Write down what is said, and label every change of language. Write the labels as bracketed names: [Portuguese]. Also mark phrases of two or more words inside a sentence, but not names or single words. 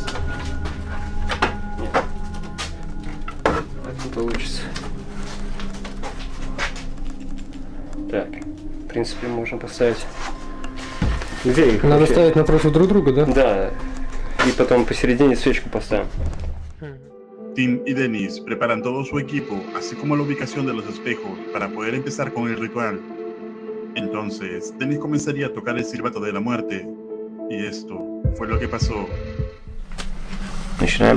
[Russian] Нет. Это получится. Так, в принципе, можно поставить. Где их? Надо вообще? ставить напротив друг друга, да? Да. И потом посередине свечку поставим. [Spanish] Tim y Dennis preparan todo su equipo, así como la ubicación de los espejos, para poder empezar con el ritual. Entonces, Dennis comenzaría a tocar el silbato de la muerte, y esto fue lo que pasó. [Russian] Начинаем.